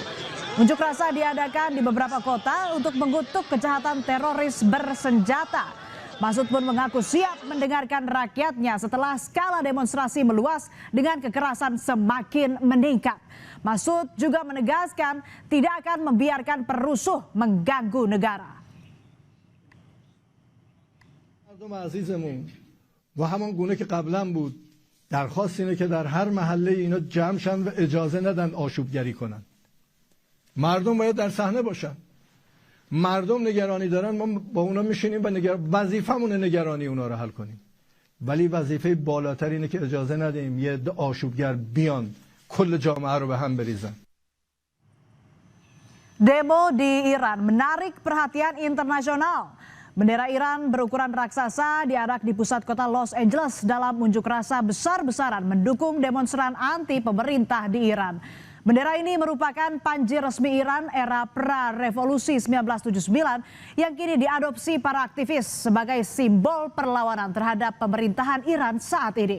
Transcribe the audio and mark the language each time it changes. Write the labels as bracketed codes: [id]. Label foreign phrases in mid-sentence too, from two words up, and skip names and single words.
[id] Unjuk rasa diadakan di beberapa kota untuk mengutuk kejahatan teroris bersenjata. Masoud pun mengaku siap mendengarkan rakyatnya setelah skala demonstrasi meluas dengan kekerasan semakin meningkat. Masoud juga menegaskan tidak akan membiarkan perusuh mengganggu negara. [fa] مردم عزیزمون و همان گونه که قبلا بود درخواست اینه که در هر محله اینا جمع شن و اجازه ندن آشوبگری کنن. مردم باید در صحنه باشن. مردم نگرانی دارن، ما با اونا میشینیم و وظیفمونه نگرانی اونا رو حل کنیم. ولی وظیفه بالاتر اینه که اجازه ندیم یه عده آشوبگر بیان کل جامعه رو به هم بریزن. [id] Demo di Iran menarik perhatian internasional. Bendera Iran berukuran raksasa diarak di pusat kota Los Angeles dalam unjuk rasa besar-besaran mendukung demonstran anti pemerintah di Iran. Bendera ini merupakan panji resmi Iran era pra-revolusi 1979 yang kini diadopsi para aktivis sebagai simbol perlawanan terhadap pemerintahan Iran saat ini.